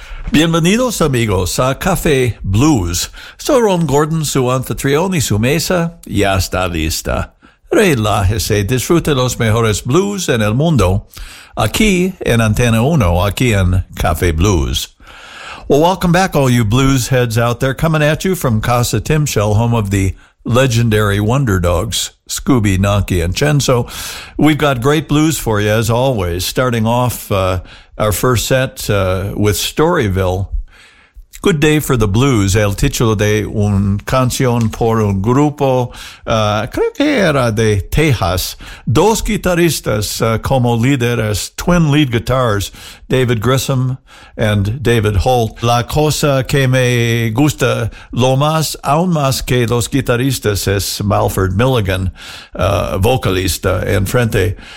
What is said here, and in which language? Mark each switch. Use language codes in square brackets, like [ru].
[es] Bienvenidos amigos a Café Blues. Soy Ron Gordon, su anfitrión y su mesa ya está lista. Relájese, disfrute los mejores blues en el mundo. Aquí en Antena 1, aquí en Café Blues. [en] Well, welcome back all you blues heads out there, coming at you from Casa Timshell, home of the legendary wonder dogs, Scooby, Nonky, and Chenzo. We've got great blues for you, as always, starting off our first set with Storyville. [es] Good day for the blues, el título de un canción por un grupo, creo que era de Texas. Dos guitarristas como líderes, [en] twin lead guitars, [es] David Grissom and David Holt. La cosa que me gusta lo más, aún más que los guitarristas, es Malford Milligan, vocalista en frente.